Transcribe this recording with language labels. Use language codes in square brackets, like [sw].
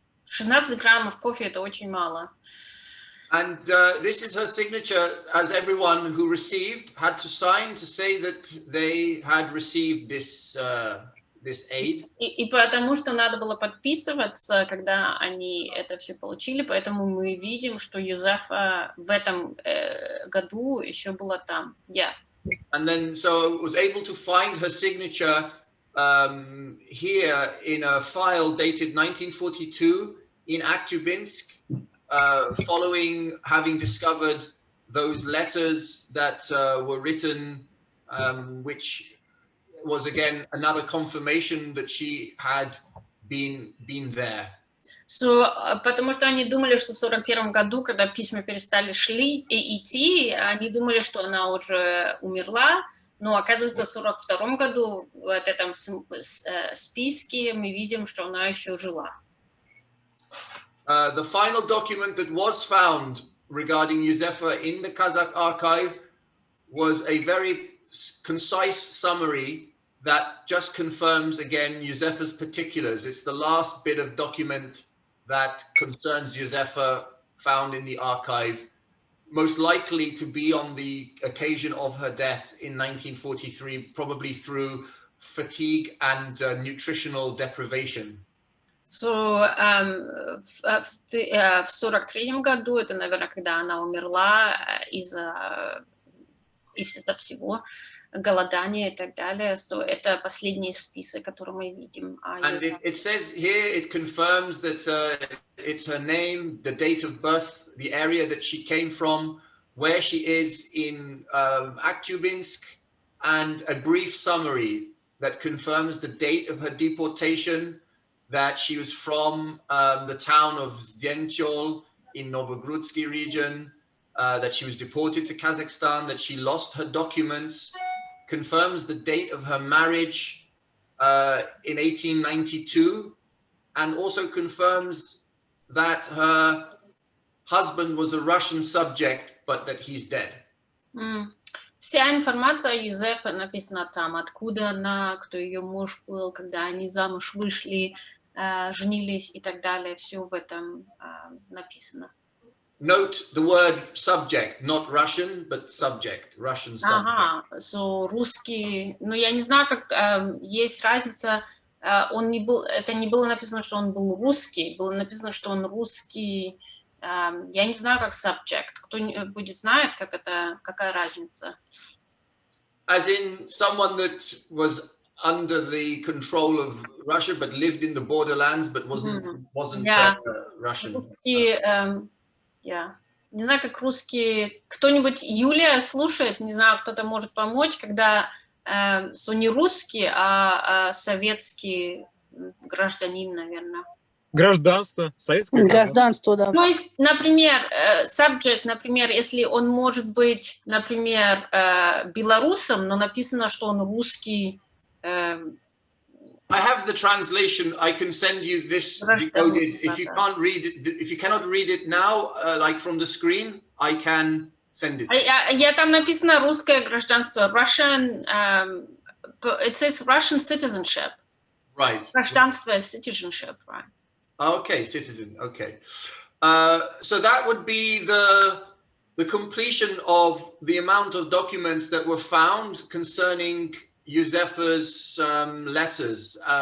[ru] 16 граммов кофе — это очень мало. [en] And this is her signature, as everyone who received had to sign to say that they had received this aid. [ru] И потому что надо было подписываться, когда они это все получили, поэтому мы видим, что Юзефа в этом году еще была там. [en] Yeah. And then so I was able to find her signature here in a file dated 1942 in Aktubinsk. Following having discovered those letters that were written, which was again another confirmation that she had been there. [ru] So, потому что они думали, что в 1941 году, когда письма перестали идти, они думали, что она уже умерла, но оказывается в 1942 году в этом списке мы видим, что она еще жила. [en] The final document that was found regarding Юзефа in the Kazakh archive was a very concise summary that just confirms again Юзефа's particulars. It's the last bit of document that concerns Юзефа found in the archive, most likely to be on the occasion of her death in 1943, probably through fatigue and nutritional deprivation. [ru] So, в 1943 году, это, наверное, когда она умерла из-за всего, голодания и так далее, so это последний список, который мы видим. [en] And it says here, it confirms that it's her name, the date of birth, the area that she came from, where she is in Aktubinsk, and a brief summary that confirms the date of her deportation, that she was from the town of Zdenchol in Novogrudsky region, that she was deported to Kazakhstan, that she lost her documents, confirms the date of her marriage in 1892, and also confirms that her husband was a Russian subject, but that he's dead. [ru] Вся информация о Юзефе написана там, откуда она, кто ее муж был, когда они замуж вышли, женились и так далее, все в этом написано. [en] Note the word subject, not Russian, but subject, Russian subject. [ru] Ага, so русский, но я не знаю, как есть разница, он не был, это не было написано, что он был русский, было написано, что он русский, я не знаю, как subject, кто-нибудь знает, как это, какая разница? [en] As in someone that was under the control of Russia, but lived in the borderlands, but wasn't Yeah. Russian. [ru] Русские, yeah. Не знаю, как русские... Кто-нибудь, Юлия слушает, не знаю, кто-то может помочь, когда не русский, а советский гражданин, наверное. Гражданство, советское Гражданство, да. То есть, например, subject, например, если он может быть, например, белорусом, но написано, что он русский. [en] I have the translation. I can send you this decoded. If you can't read it, if you cannot read it now, like from the screen, I can send it. [ru] Я там написано русское гражданство, Russian. [en] It says Russian citizenship. Right. Гражданство, citizenship, right? Okay, citizen. Okay. So that would be the completion of the amount of documents that were found concerning Юзефe's letters.